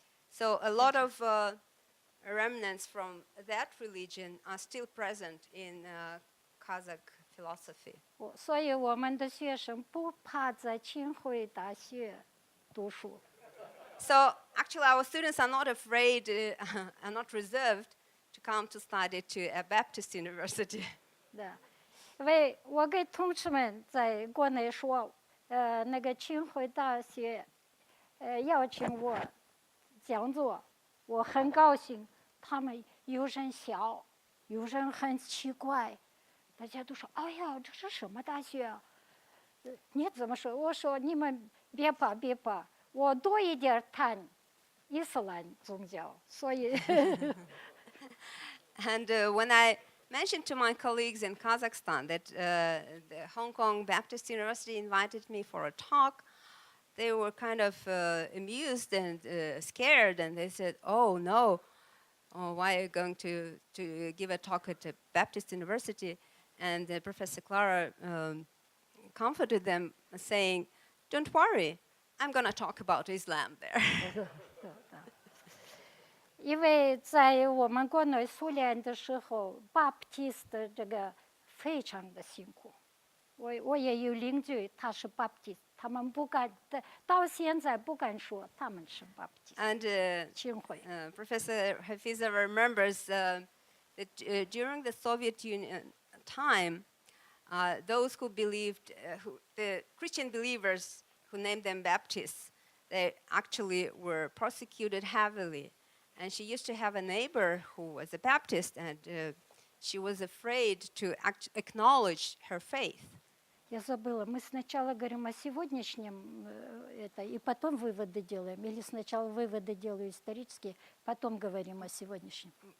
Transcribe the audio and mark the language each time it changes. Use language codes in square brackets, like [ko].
[en] So a lot of remnants from that religion are still present in Kazakh philosophy. [zh] 所以我们的学生不怕在清华大学读书。 [en] So actually our students are not afraid, are not reserved to come to study to a Baptist university. [zh] 对，因为我给同事们在国内说，那个清华大学邀请我讲座，我很高兴。他们有人笑，有人很奇怪，大家都说：“哎呀，这是什么大学啊？” 你怎么说？我说：“你们别怕，别怕，我多一点谈伊斯兰宗教，所以。” [en] And when I mentioned to my colleagues in Kazakhstan that the Hong Kong Baptist University invited me for a talk, they were kind of amused and scared, and they said, "Oh no, why are you going to give a talk at a Baptist university?" And Professor Klara comforted them, saying, "Don't worry, I'm going to talk about Islam there." [zh] 因为在我们国内苏联的时候 ，Baptist 的这个非常的辛苦。我也有邻居，他是 Baptist， 他们不敢，到现在不敢说他们是 Baptist。 [en] And [zh] 清华。 [en] Professor Hafizova remembers that during the Soviet Union time, those who believed, the Christian believers who named them Baptists, they actually were persecuted heavily. And she used to have a neighbor who was a Baptist, and she was afraid to acknowledge her faith. [ru] Я забыла, мы сначала говорим о сегодняшнем, и потом выводы делаем, или сначала выводы делаю исторические, потом говорим о сегодняшнем.